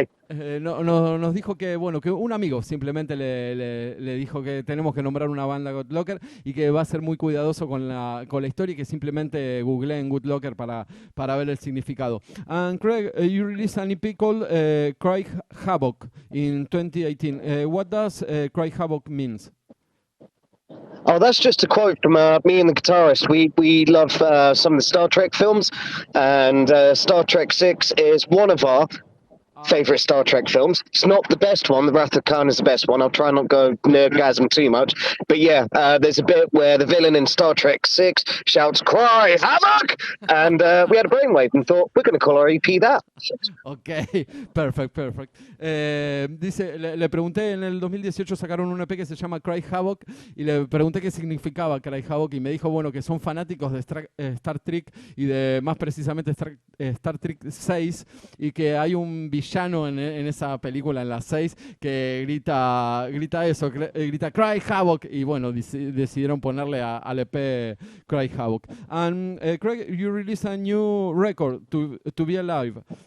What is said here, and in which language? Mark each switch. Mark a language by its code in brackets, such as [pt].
[es] Nos dijo que, bueno, que un amigo simplemente le dijo que tenemos que nombrar una banda GUTLOCKER y que va a ser muy cuidadoso con la historia, y que simplemente googleen GUTLOCKER para ver el significado. [en] And Craig, you released an EP called Cry Havoc in 2018. What does Cry Havoc means? Oh, that's just a quote from me and the guitarist. We love some of the Star Trek films, and Star Trek 6 is one of our favorite Star Trek films. It's not the best one. The Wrath of Khan is the best one. I'll try not go nerdgasm too much. But yeah, there's a bit where the villain in Star Trek 6 shouts, "Cry Havoc!" And we had a brainwave and thought, we're going to call our EP that. Ok, perfect. [es] Dice, le pregunté, en el 2018 sacaron un EP que se llama Cry Havoc y le pregunté qué significaba Cry Havoc y me dijo, bueno, que son fanáticos de Star Trek y de más precisamente Star Trek 6 y que hay un villano en esa película, en la 6, que grita Cry Havoc y bueno, decidieron ponerle al EP Cry Havoc. [en] And Craig, you released a new record, To Be Alive.